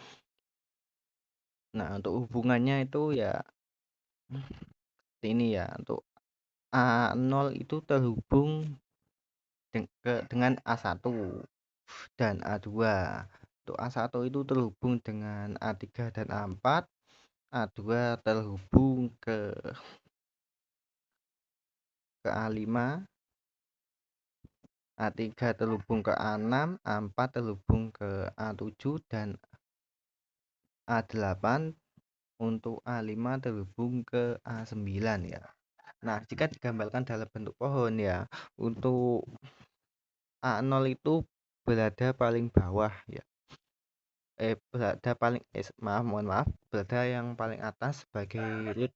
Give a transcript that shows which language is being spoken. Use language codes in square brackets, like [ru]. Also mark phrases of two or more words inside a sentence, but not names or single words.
[id] Nah, untuk hubungannya itu ya ini ya. Untuk A0 itu terhubung dengan A1 dan A2. Untuk A1 itu terhubung dengan A3 dan A4. A2 terhubung ke A5, A3 terhubung ke A6, A4 terhubung ke A7 dan A8 untuk A5 terhubung ke A9 ya. Nah, jika digambarkan dalam bentuk pohon ya, untuk A0 itu berada paling bawah ya. Mohon maaf, berada yang paling atas sebagai root.